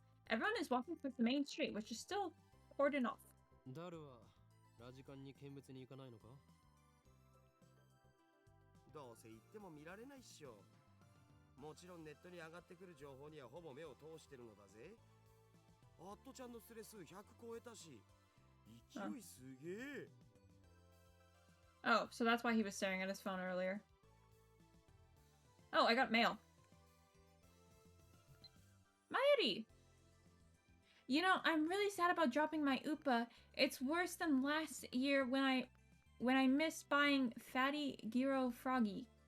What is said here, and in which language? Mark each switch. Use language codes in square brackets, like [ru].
[en] Everyone is walking towards the main street, which is still cordoned off. [ja] ダルはラジカンに見物に行かないのか？どうせ行っても見られないっしょ。もちろんネットに上がってくる情報にはほぼ目を通してるのだぜ。アットちゃんのスレ数100超えたし、勢いすげえ。 [en] Oh, so that's why he was staring at his phone earlier. Oh, I got mail. Mayuri! You know, I'm really sad about dropping my UPA. It's worse than last year when I missed buying Fatty Gyro Froggy.